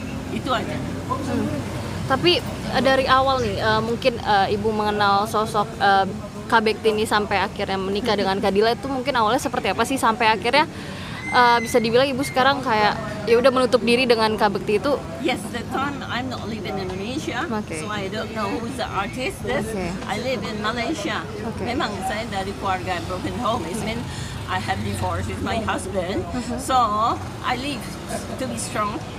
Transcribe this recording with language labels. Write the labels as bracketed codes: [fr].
[id] Itu aja. Tapi dari awal nih, mungkin Ibu mengenal sosok Kak Bekti ini sampai akhirnya menikah dengan Kak Dila itu mungkin awalnya seperti apa sih sampai akhirnya bisa dibilang Ibu sekarang kayak ya udah menutup diri dengan Kak Bekti itu? [en] Yes, the time I'm not live in Indonesia, so I don't know who's the artist. I live in Malaysia. [id] Memang saya dari keluarga broken home. [en] It means I have divorced with my husband, so I live to be strong.